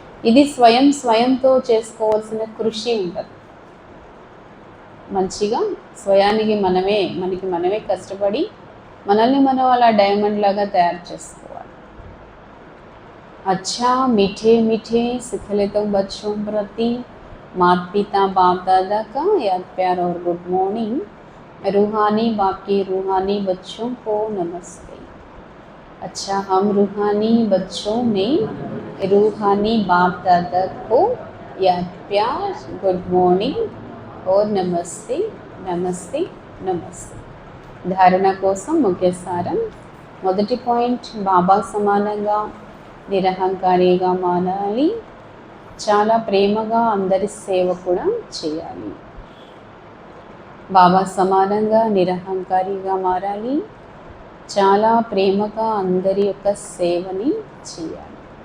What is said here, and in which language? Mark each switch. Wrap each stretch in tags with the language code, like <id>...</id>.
<te>ఇది స్వయంతో చేసుకోవాల్సిన కృషి ఉంటుంది. మంచిగా స్వయానికి మనకి మనమే కష్టపడి మనల్ని మనం అలా డైమండ్ లాగా తయారు చేసుకోవాలి.</te> <hi>अच्छा मीठे मीठे सिखलितों बच्चों प्रति माता पिता बाप दादा का याद प्यार और गुड मॉर्निंग। रूहानी बाप के रूहानी बच्चों को नमस्ते। अच्छा, हम रूहानी बच्चों में रूहानी बाप दादा को याद प्यार, गुड मॉर्निंग और नमस्ते नमस्ते नमस्ते।</hi> <te>ధారణ కోసం ముఖ్య సారం. మొదటి పాయింట్, బాబా సమానంగా నిరహంకారిగా మారాలి, చాలా ప్రేమగా అందరి సేవ కూడా చేయాలి. బాబా సమానంగా నిరహంకారిగా మారాలి, చాలా ప్రేమగా అందరి యొక్క సేవని చేయాలి.</te>